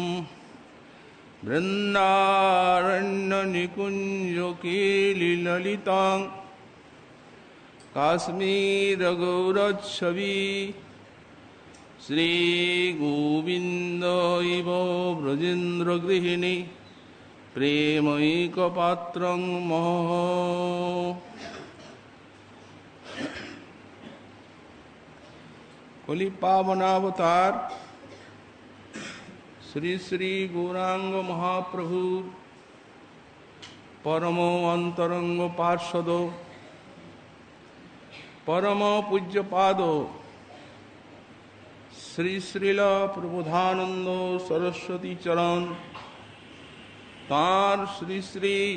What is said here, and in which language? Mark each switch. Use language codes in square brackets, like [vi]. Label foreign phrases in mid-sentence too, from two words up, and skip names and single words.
[sa] বৃন্দারণ্যনিকুঞ্জকেলিললিতাং কাশ্মীরগৌরচ্ছবি শ্রীগোবিন্দ ইব ব্রজেন্দ্রগৃহিণী প্রেমৈকপাত্রং মহ। [bn] কলি পাবনাবতার শ্রী শ্রী গৌরাঙ্গ মহাপ্রভু পরম অন্তরঙ্গ পার্ষদ পরম পূজ্যপাদ শ্রী শ্রীল প্রবোধানন্দ সরস্বতী চরণ তাঁর শ্রী শ্রী